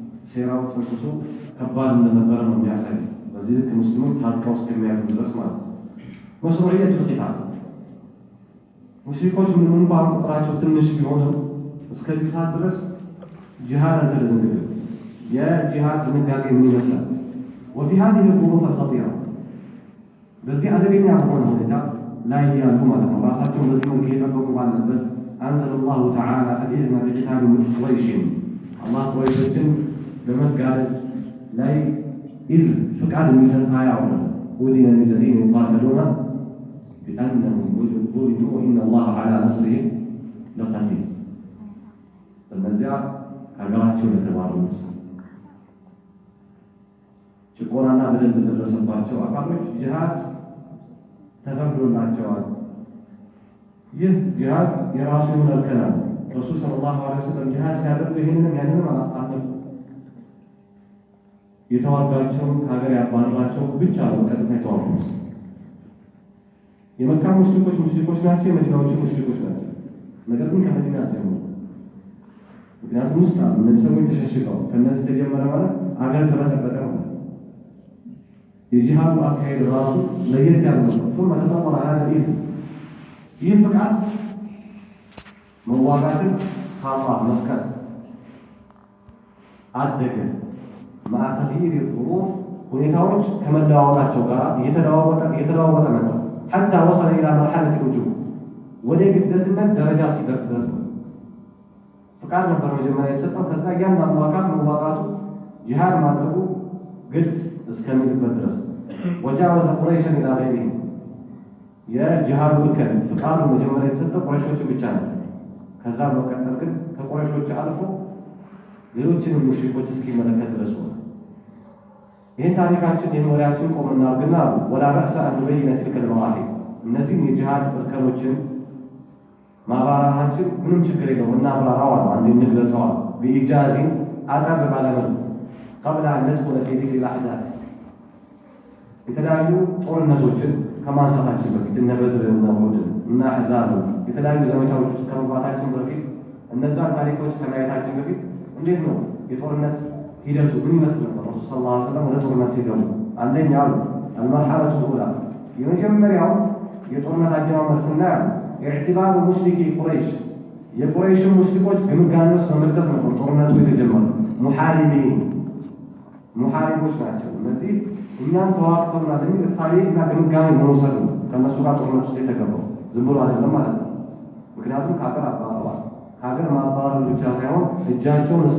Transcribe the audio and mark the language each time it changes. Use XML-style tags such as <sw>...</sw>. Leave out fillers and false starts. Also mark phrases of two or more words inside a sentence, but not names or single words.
<am>ሴራው ጥንስሱ ከባድ እንደነበረ ነው የሚያሳይ። በዚህ ልክ ሙስሊሞች ታጥቀው እስከሚያዙ ድረስ ማለት ነው።</am> <ar>مشروعية القتال</ar> <am>ሙሽሪኮች ምንም እንኳን ቁጥራቸው ትንሽ ቢሆንም እስከዚህ ሰዓት ድረስ ጂሃድ አልተደነገገም። የጂሃድ ድንጋጌ ምን ይመስላል?</am> <ar>وفي هذه الظروف الخطيرة</ar> <am>በዚህ አደገኛ በሆነ ሁኔታ ላይ ያሉ ማለት ነው ራሳቸውን በዚህ መልክ እየጠበቁ ባለበት</am> <ar>أنزل الله تعالى الإذن بقتال قريش</ar> <am>الله قريشን ለመጋደል ላይ إذ ፍቃድ የሚሰጥ አያ አወረደ።</am> <ar>أذن للذين يقاتلون بأنهم ظلموا وإن الله على نصرهم لقدير</ar> <am>እነዚያ ሀገራቸው ለተባረሩት ጭቆናና በደል በደረሰባቸው አካሎች ጂሃድ ተፈቅዶላቸዋል። ይህ ጂሃድ የራሱ የሆነ እርከን አለው። ረሱል</am> <ar>صلى الله عليه وسلم</ar> <am>ጂሃድ ሲያደርጉ ይህንንም ያንንም አላጣም። የተዋጋቸውን ከሀገር ያባረራቸው ብቻ ነው ቀጥታ የተዋጉት። የመካ ሙሽሪኮች ናቸው፣ የመዲናዎቹ ሙሽሪኮች ናቸው። ነገር ግን ከመዲና ጀምሮ ምክንያቱም ውስጥ አሉ እነዚህ ሰዎች ተሸሽገው ከእነዚህ ተጀመረ ማለት አገር ተበጠበጠ ማለት የጂሃዱ አካሄድ ራሱ ለየት ያለ ነው።</am> <ar>ثم تطور هذا الإذن</ar> <am>ይህ ፍቃድ መዋጋትን ከአላህ መፍቀድ አደገ።</am> <ar>مع تغيير الظروف</ar> <am>ሁኔታዎች ከመለዋወጣቸው ጋር እየተለዋወጠ መጣ።</am> <ar>حتى وصل إلى مرحلة الوجوب</ar> <am>ወደ ግዴታነት ደረጃ እስኪደርስ ድረስ ነው። ፍቃድ ነበር መጀመሪያ የተሰጠው። ከዛ እያንዳንዱ አካል መዋጋቱ ጂሃድ ማድረጉ ግድ እስከሚልበት ድረስ</am> <ar>وجاوز قريشا إلى غيرهم</ar> <am>የጂሃዱ እርከን ፍቃዱ መጀመሪያ የተሰጠው ቁረይሾችን ብቻ ነው። ከዛ በመቀጠል ግን ከቁረይሾች አልፎ ሌሎችንም ሙሽሪኮች እስኪመለከት ድረስ ነው። ይህን ታሪካችን የመሪያችን ቆም እናድርግና</am> <ar>ولا بأس أن نبين تلك المراحل</ar> <am>እነዚህም የጂሃድ እርከኖችን ማብራራታችን ምንም ችግር የለውም። እናብራራው አሉ አንድ እንግለጸዋል በኢጃዚን አጠር ባለመልኩ</am> <ar>قبل أن ندخل في ذكر الأحداث</ar> <am>የተለያዩ ጦርነቶችን ከማንሳታችን በፊት እነ በድር እና ኡሁድ እና አሕዛብ የተለያዩ ዘመቻዎች ውስጥ ከመግባታችን በፊት እነዛን ታሪኮች ከማየታችን በፊት እንዴት ነው የጦርነት ሂደቱ ምን ይመስል ነበር? ረሱል</am> <ar>صلى الله عليه وسلم</ar> <am>ወደ ጦርነት ሲገቡ አንደኛ አሉ</am> <ar>المرحلة الأولى</ar> <am>የመጀመሪያው የጦርነት አጀማመር ስናየው</am> <ar>اعتبار مشركي قريش</ar> <am>የቁረይሽን ሙሽሪኮች ግምጋሜ ውስጥ በመክተት ነበር ጦርነቱ የተጀመረው። ሙሐሪቦች ናቸው እነዚህ እኛን ተዋግተውናል የሚል እሳቤ እና ግምጋሜ መውሰድ ነው ከእነሱ ጋር ጦርነት ውስጥ የተገባው። ዝም ብሎ አይደለም ማለት ነው። ምክንያቱም ከሀገር አባረዋል። ከሀገር ማባረር ብቻ ሳይሆን እጃቸውን እስከ</am>